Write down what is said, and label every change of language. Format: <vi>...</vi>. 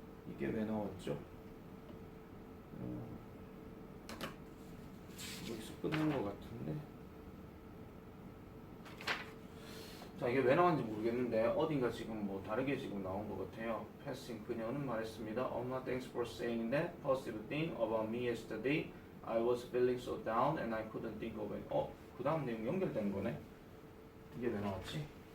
<ko>이게 왜 나왔죠? 여기서 끝난 것 같은데. 자, 이게 왜 나왔는지 모르겠는데 어딘가 지금 뭐 다르게 지금 나온 것 같아요. 패싱 그녀는 말했습니다.</ko> <en>엄마, thanks for saying that positive thing about me yesterday. I was feeling so down and I couldn't think of it.</en> <ko>그 다음 내용 연결되는 거네. 이게 왜 나왔지?</ko>